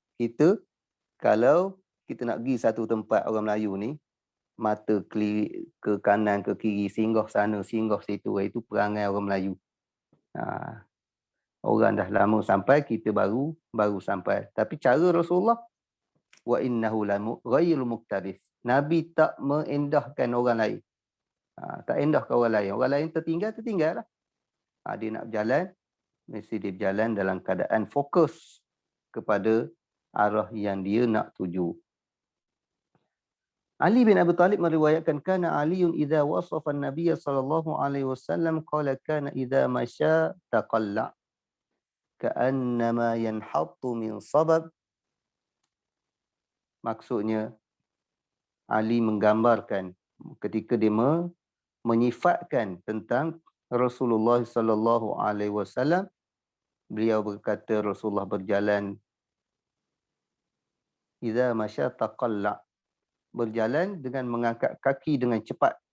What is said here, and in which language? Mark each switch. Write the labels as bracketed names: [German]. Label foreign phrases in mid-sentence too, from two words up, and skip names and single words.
[Malay] Kita, kalau kita nak pergi satu tempat orang Melayu ni, mata ke kanan, ke kiri, singgah sana, singgah situ, itu perangai orang Melayu. Orang dah lama sampai, kita baru sampai. Tapi cara Rasulullah, [Arabic] وإنه غير المقتدس. [Malay] Nabi tak mengendahkan orang lain. Tak endahkan orang lain. Orang lain tertinggal lah. Dia nak berjalan, mesti dia berjalan dalam keadaan fokus kepada arah yang dia nak tuju. [Arabic] Ali bin Abi Talib meriwayatkan, كان علي إذا وصف النبي صلى الله عليه وسلم قال كان إذا مشى تقلع كأنما ينحط من صبب. [Malay] Maksudnya, Ali menggambarkan ketika dia menyifatkan tentang Rasulullah [Arabic] صلى الله عليه وسلم, [Malay] beliau berkata Rasulullah berjalan [Arabic] إذا مشى تقلع, [Malay] berjalan dengan mengangkat kaki dengan cepat.